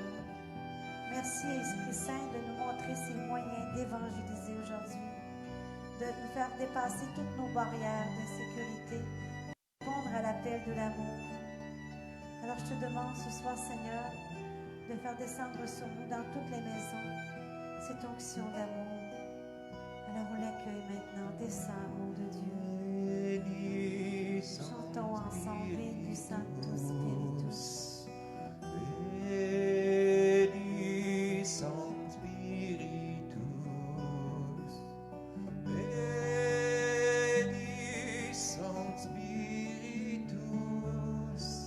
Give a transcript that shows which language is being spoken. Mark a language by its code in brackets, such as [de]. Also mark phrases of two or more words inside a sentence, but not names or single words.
[fr] Merci, Esprit Saint, de nous montrer ces moyens d'évangéliser aujourd'hui, de nous faire dépasser toutes nos barrières de sécurité, répondre à l'appel de l'amour. Alors je te demande ce soir, Seigneur, de faire descendre sur nous dans toutes les maisons cette onction d'amour. Alors on l'accueille maintenant. Descends, amour de Dieu. Chantons ensemble, [la] Veni Sanctus Spiritus. Veni Sanctus Spiritus. Veni Sanctus Spiritus.